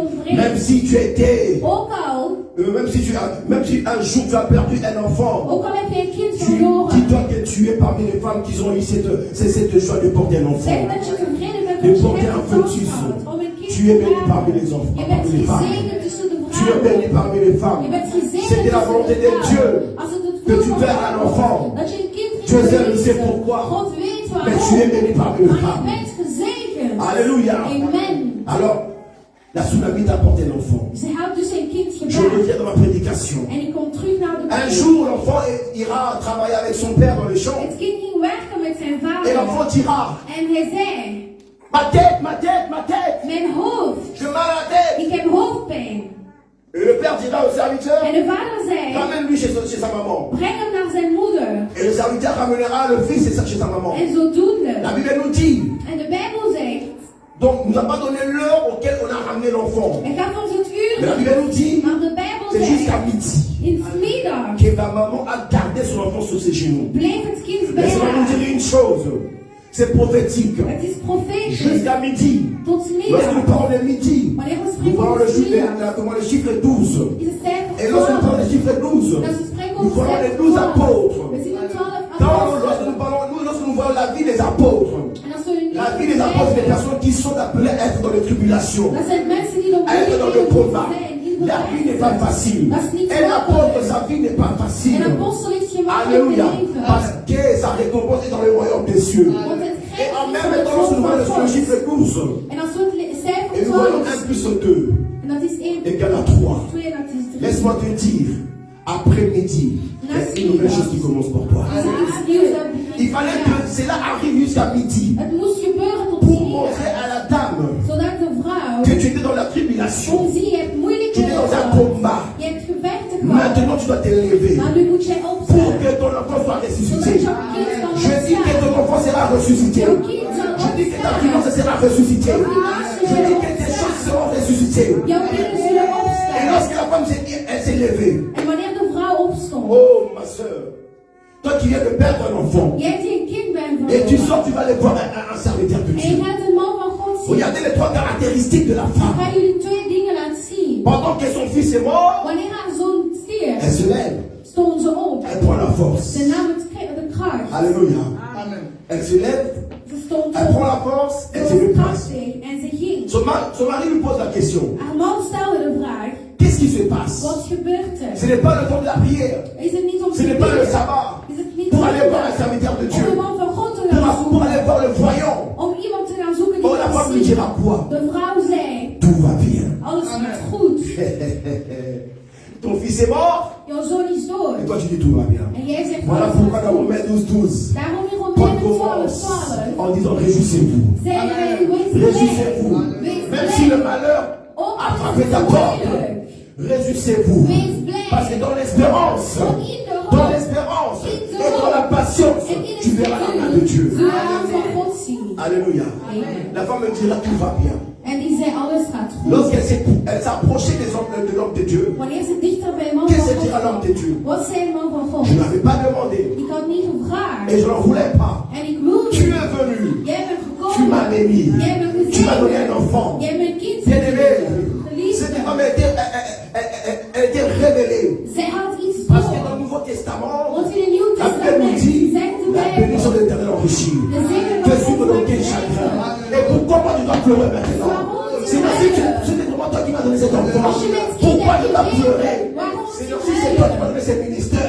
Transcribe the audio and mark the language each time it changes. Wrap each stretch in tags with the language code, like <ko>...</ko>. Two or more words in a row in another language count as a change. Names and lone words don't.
<fr>Même</fr> <nl>ontbreekt.</nl> <fr>si tu étais,</fr> <nl>Ook al,</nl> <fr>même si un jour tu as perdu un enfant,</fr> <nl>ook al heb je een kind</nl> <fr>tu</fr> <nl>verloren.</nl> <fr>dis-toi que tu es parmi les femmes qui ont eu cette joie de porter un</fr> <nl>Zeg</nl> <fr>enfant.</fr> <nl>dat je tevreden bent De dat je</nl> <fr>porter un</fr> <nl>hebt</nl> <fr>fœtus.</fr> <nl>gehad om een kind</nl> <fr>Tu</fr> <nl>te</nl> <fr>es béni</fr> <nl>baren.</nl> <fr>parmi les enfants,</fr> <nl>Je bent</nl> <fr>parmi les femmes.</fr> <nl>gezegend tussen de</nl> <fr>Tu es béni</fr> <nl>vrouwen.</nl> <fr>parmi les</fr> <nl>Je</nl> <fr>femmes.</fr> <nl>bent gezegend</nl> <fr>C'était la</fr> <nl>tussen</nl> <fr>volonté</fr> <nl>de</nl> <fr>de Dieu</fr> <nl>vrouwen. Als het het</nl> <fr>que</fr> <nl>wil</nl> <fr>tu</fr> <nl>van</nl> <fr>perds un</fr> <nl>God,</nl> <fr>enfant.</fr> <nl>dat je een kind</nl> <fr>Dieu</fr> <nl>gaat</nl> <fr>seul sait</fr> <nl>verliezen.</nl> <fr>pourquoi.</fr> <nl>God weet</nl> <fr>Mais tu es</fr> <nl>waarom.</nl> <fr>béni parmi les</fr> <nl>Maar je</nl> <fr>femmes.</fr> <nl>bent gezegend</nl> <fr>Alléluia. Amen. Alors, la tsunami apporte un enfant.</fr> <nl>Ze had dus een kind</nl> <fr>Je</fr> <nl>gebracht.</nl> <fr>reviens dans ma prédication.</fr> <nl>En ik kom terug naar de</nl> <fr>Un</fr> <nl>preek.</nl> <fr>jour, l'enfant ira travailler avec son père dans les champs.</fr> <nl>Het kind ging werken met zijn</nl> <fr>Et</fr> <nl>vader.</nl> <fr>l'enfant dira,</fr> <nl>En hij zei,</nl> <fr>ma tête, ma tête, ma tête.</fr> <nl>mijn hoofd.</nl> <fr>Je mal à la tête.</fr> <nl>Ik heb hoofdpijn.</nl> <fr>Et le père dira au serviteur,</fr> <nl>En de vader zei,</nl> <fr>ramène-lui chez sa maman.</fr> <nl>breng hem naar zijn moeder.</nl> <fr>Et le serviteur ramènera le fils chez sa maman.</fr> <nl>En zodoende.</nl> <fr>La Bible nous dit,</fr> <nl>En de Bijbel zegt,</nl> <fr>donc nous n'a pas donné l'heure auquel on a ramené l'enfant.</fr> <nl>hij gaf ons het uur.</nl> <fr>Mais la Bible nous dit,</fr> <nl>Maar de Bijbel</nl> <fr>c'est jusqu'à</fr> <nl>zegt,</nl> <fr>midi</fr> <nl>in 's middag</nl> <fr>que la maman a gardé son enfant sur ses genoux.</fr> <nl>bleef het kind bij</nl> <fr>Laissez-moi vous</fr> <nl>haar.</nl> <fr>dire une chose, c'est prophétique.</fr> <nl>Het is profetisch.</nl> <fr>Jusqu'à midi,</fr> <nl>Tot 's</nl> <fr>lorsque</fr> <nl>middag.</nl> <fr>nous parlons de midi,</fr> <nl>Wanneer we</nl> <fr>nous</fr> <nl>spreken</nl> <fr>parlons</fr> <nl>over</nl> <fr>le</fr> <nl>'s</nl> <fr>chiffre,</fr> <nl>middag,</nl> <fr>le chiffre 12.</fr> <nl>is het cijfer</nl> <fr>Et lorsque nous parlons</fr> <nl>12.</nl> <fr>du chiffre 12,</fr> <nl>Dat we spreken</nl> <fr>nous</fr> <nl>over</nl> <fr>parlons des</fr> <nl>cijfer</nl> <fr>12</fr> <nl>12.</nl> <fr>apôtres.</fr> <nl>We zien de 12</nl> <fr>Lorsque</fr> <nl>apostelen.</nl> <fr>lorsque nous voyons la vie des apôtres,</fr> <nl>En als we hun</nl> <fr>la vie des apôtres, des personnes qui sont appelées à être dans les tribulations,</fr> <nl>dat zijn mensen die door</nl> <fr>à être dans le combat.</fr> <nl>zijn. In</nl> <fr>La vie n'est pas facile.</fr> <nl>Dat is niet</nl> <fr>Un apôtre,</fr> <nl>makkelijk.</nl> <fr>sa vie n'est pas facile.</fr> <nl>Een apostel heeft geen makkelijk</nl> <fr>Alléluia.</fr> <nl>leven.</nl> <fr>Parce que sa récompense est dans le royaume des cieux.</fr> <nl>Want het</nl> <fr>Et en</fr> <nl>geeft</nl> <fr>même</fr> <nl>iets</nl> <fr>temps,</fr> <nl>van</nl> <fr>lorsque nous voyons</fr> <nl>het</nl> <fr>le</fr> <nl>God.</nl> <fr>chiffre 12,</fr> <nl>En als we het cijfer</nl> <fr>et nous voyons 1</fr> <nl>12,</nl> <fr>plus 2</fr> <nl>en dat is 1,</nl> <fr>égale à 3.</fr> <nl>2, dat is 3.</nl> <fr>Laisse-moi te dire, après-midi, il y a une nouvelle chose qui commence pour toi.</fr> <nl>Is er iets nieuws dat begint.</nl> <fr>Il fallait que cela arrive jusqu'à midi</fr> <nl>Het moest gebeuren tot</nl> <fr>pour</fr> <nl>4,</nl> <fr>montrer à la dame</fr> <nl>zodat de vrouw</nl> <fr>que tu étais dans la tribulation,</fr> <nl>kon zien, je hebt</nl> <fr>tu</fr> <nl>moeilijke</nl> <fr>étais dans un</fr> <nl>gehad.</nl> <fr>combat.</fr> <nl>Je hebt gevechten gehad.</nl> <fr>Maintenant, tu dois t'élever</fr> <nl>Maar nu moet jij</nl> <fr>pour</fr> <nl>opstaan.</nl> <fr>que ton enfant soit</fr> <nl>Zodat</nl> <fr>ressuscité.</fr> <nl>jouw kind kan</nl> <fr>Je dis que</fr> <nl>opstaan.</nl> <fr>ton enfant sera ressuscité.</fr> <nl>Jouw kind zal</nl> <fr>Je dis que ta</fr> <nl>opstaan.</nl> <fr>finance sera ressuscitée. Je dis que tes choses seront ressuscitées.</fr> <nl>Jouw kinderen zullen</nl> <fr>Et</fr> <nl>opstaan.</nl> <fr>lorsque la femme elle s'est levée,</fr> <nl>En wanneer de vrouw opstond,</nl> <fr>oh ma soeur, toi qui viens de perdre un enfant,</fr> <nl>jij die een kind bent</nl> <fr>et tu</fr> <nl>verloren.</nl> <fr>sors, tu vas aller voir un serviteur de</fr> <nl>En je</nl> <fr>Dieu.</fr> <nl>gaat een man van God zien.</nl> <fr>Regardez les 3 caractéristiques de la</fr> <nl>Ik</nl> <fr>femme.</fr> <nl>ga jullie 2 dingen laten zien.</nl> <fr>Pendant que son fils est mort,</fr> <nl>Wanneer haar zoon stierf,</nl> <fr>elle se lève,</fr> <nl>stond ze op.</nl> <fr>elle prend la force.</fr> <nl>Ze nam de kracht.</nl> <fr>Alléluia. Amen. Elle se lève,</fr> <nl>Ze stond</nl> <fr>elle prend</fr> <nl>op.</nl> <fr>la force, elle</fr> <nl>Ze</nl> <fr>se</fr> <nl>was</nl> <fr>déplace.</fr> <nl>krachtig en ze ging.</nl> <fr>Son mari lui pose la question.</fr> <nl>Haar man stelde de vraag,</nl> <fr>Qu'est-ce qui se passe?</fr> <nl>wat gebeurt</nl> <fr>Ce</fr> <nl>er?</nl> <fr>n'est pas le temps de la prière.</fr> <nl>Is het niet om</nl> <fr>Ce</fr> <nl>te</nl> <fr>n'est pas le</fr> <nl>bidden?</nl> <fr>sabbat.</fr> <nl>Is het niet Pour om aller voir un serviteur de om Dieu. de man van God te gaan</nl> <fr>Pour</fr> <nl>zoeken?</nl> <fr>aller voir le voyant.</fr> <nl>Om iemand te gaan zoeken</nl> <fr>Oh,</fr> <nl>die</nl> <fr>la</fr> <nl>kan</nl> <fr>femme lui</fr> <nl>zien.</nl> <fr>dira quoi?</fr> <nl>De vrouw zei,</nl> <fr>Tout va bien.</fr> <nl>alles gaat goed.</nl> <fr>Ton fils est mort</fr> <nl>Jouw zoon is dood.</nl> <fr>et toi tu dis tout va bien.</fr> <nl>En jij zegt,</nl> <fr>Voilà</fr> <nl>alles</nl> <fr>pourquoi</fr> <nl>gaat</nl> <fr>dans</fr> <nl>goed.</nl> <fr>Romains 12,</fr> <nl>Daarom in</nl> <fr>Paul</fr> <nl>Romeinen 12,</nl> <fr>commence</fr> <nl>12,</nl> <fr>en disant réjouissez-vous.</fr> <nl>zeggen wij, wees blij.</nl> <fr>Réjouissez-vous.</fr> <nl>Wees</nl> <fr>Même si le</fr> <nl>blij.</nl> <fr>malheur</fr> <nl>Ook</nl> <fr>a</fr> <nl>al</nl> <fr>frappé</fr> <nl>is</nl> <fr>ta</fr> <nl>het</nl> <fr>porte,</fr> <nl>moeilijk.</nl> <fr>réjouissez-vous.</fr> <nl>Wees blij.</nl> <fr>Parce que dans l'espérance,</fr> <nl>Want in de</nl> <fr>dans</fr> <nl>hoop,</nl> <fr>l'espérance</fr> <nl>in de</nl> <fr>et dans la</fr> <nl>hoop</nl> <fr>patience,</fr> <nl>en in</nl> <fr>tu</fr> <nl>het</nl> <fr>verras la main de Dieu.</fr> <nl>geduld zullen we de hand van God zien.</nl> <fr>Alléluia. Amen. La femme me dira tout va bien.</fr> <nl>En die zei, alles gaat goed.</nl> <fr>Lorsqu'elle s'approchait de l'homme de Dieu,</fr> <nl>Wanneer ze dichter bij man</nl> <fr>qu'est-ce</fr> <nl>van</nl> <fr>qu'elle dira à l'homme</fr> <nl>God</nl> <fr>de Dieu?</fr> <nl>wat zei de man van God?</nl> <fr>Je ne l'avais pas demandé</fr> <nl>Ik had niet gevraagd.</nl> <fr>et je n'en voulais pas.</fr> <nl>En ik wilde</nl> <fr>Tu</fr> <nl>niet.</nl> <fr>es venu,</fr> <nl>Jij bent</nl> <fr>tu m'as</fr> <nl>gekomen.</nl> <fr>béni,</fr> <nl>Jij bent</nl> <fr>tu m'as donné un</fr> <nl>gezegend.</nl> <fr>enfant.</fr> <nl>Jij bent kind.</nl> <fr>Bien-aimé,</fr> <nl>Geliefd.</nl> <fr>cette femme elle était révélée.</fr> <nl>Zij had iets</nl> <fr>Parce que dans</fr> <nl>voor.</nl> <fr>le Nouveau Testament,</fr> <nl>Want in het Nieuw</nl> <fr>la Bible nous</fr> <nl>Testament</nl> <fr>dit</fr> <nl>zegt de</nl> <fr>la bénédiction</fr> <nl>Bijbel.</nl> <fr>de l'éternel enrichit.</fr> <nl>De zegen</nl> <fr>Que</fr> <nl>van</nl> <fr>suivre</fr> <nl>God</nl> <fr>dans quel</fr> <nl>maakt</nl> <fr>chagrin.</fr> <nl>rijker.</nl> <fr>Et pourquoi tu dois pleurer maintenant? Seigneur, si c'était vraiment toi qui m'as donné cet enfant, pourquoi je dois pleurer? Seigneur, si c'est toi qui m'as donné ce ministère,</fr>